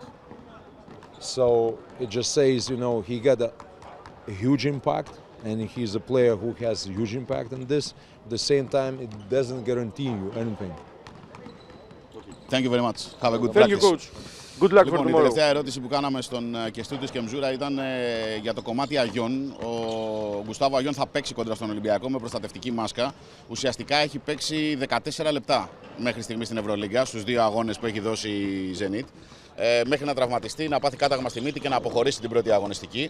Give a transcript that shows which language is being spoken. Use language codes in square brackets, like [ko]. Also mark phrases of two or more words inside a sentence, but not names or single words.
[en] So it just says, you know, he got a huge impact, and he's a player who has a huge impact on this. At the same time, it doesn't guarantee you anything. Thank you very much. Have a good Thank practice. You, coach. Good luck [el] Λοιπόν, [en] for tomorrow. [el] η τελευταία ερώτηση που κάναμε στον κεστούτη Κεμζουρα ήταν για το κομμάτι Αγιόν. Ο Γκουστάβο Αγιόν θα παίξει κόντρα στον Ολυμπιακό με προστατευτική μάσκα. Ουσιαστικά έχει παίξει 14 λεπτά μέχρι στιγμή στην Ευρωλίγκα, στους δύο αγώνες που έχει δώσει η Ζενίτ. Μέχρι να τραυματιστεί, να πάθει κάταγμα στη μύτη και να αποχωρήσει την πρώτη αγωνιστική.